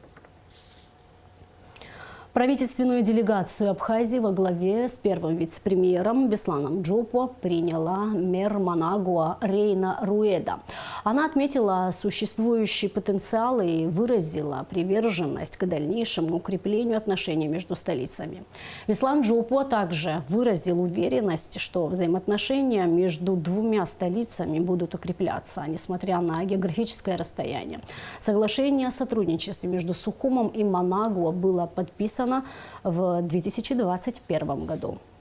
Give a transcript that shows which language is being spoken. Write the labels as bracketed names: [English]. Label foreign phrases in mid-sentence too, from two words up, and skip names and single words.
[Russian] Правительственную делегацию Абхазии во главе с первым вице-премьером Бесланом Джопуа приняла мэр Манагуа Рейна Руэда. Она отметила существующий потенциал и выразила приверженность к дальнейшему укреплению отношений между столицами. Беслан Джопуа также выразил уверенность, что взаимоотношения между двумя столицами будут укрепляться, несмотря на географическое расстояние. Соглашение о сотрудничестве между Сухумом и Манагуа было подписано в 2021 году.